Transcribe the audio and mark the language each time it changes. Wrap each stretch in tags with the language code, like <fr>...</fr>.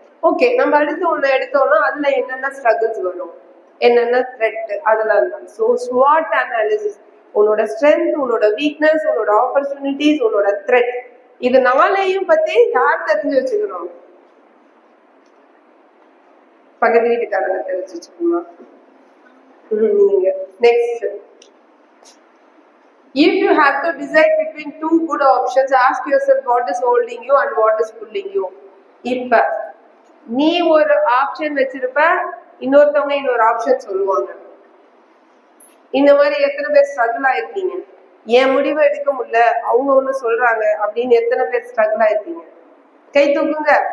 <ta>Okay, நம்ம அடுத்து ஒண்ணு எடுத்தோம்னா அதுல என்னென்ன ஸ்ட்ரகிள்ஸ் வரும், என்னென்ன த்ரெட், அதெல்லாம் தான். ஸோ ஸ்வாட் அனாலிசிஸ், உன்னோட ஸ்ட்ரென்த், உன்னோட வீக்னஸ், உன்னோட ஆப்பர்ச்சுனிட்டிஸ், உன்னோட த்ரெட், இது நாளையும் பத்தி யார் தெரிஞ்சு வச்சுக்கணும்? பக்கத்து வீட்டுக்காரங்க தெரிஞ்சு வச்சுக்கணும். நீங்க next,</ta> <en>if you have to decide between two good options, ask yourself what is holding you and what is pulling you.</en> <ta>இப்ப நீ ஒரு ஆப்ஷன் வச்சிருப்ப, இன்னொருத்தவங்க இன்னொரு ஆப்ஷன் சொல்லுவாங்க. இந்த மாதிரி எத்தனை பேர் ஸ்ட்ரகிள் ஆயிருக்கீங்க? என் முடிவை எடுக்க முடியல, அவங்க ஒண்ணு சொல்றாங்க அப்படின்னு எத்தனை பேர் ஸ்ட்ரகிள் ஆயிருக்கீங்க? கை தூக்குங்க.</ta>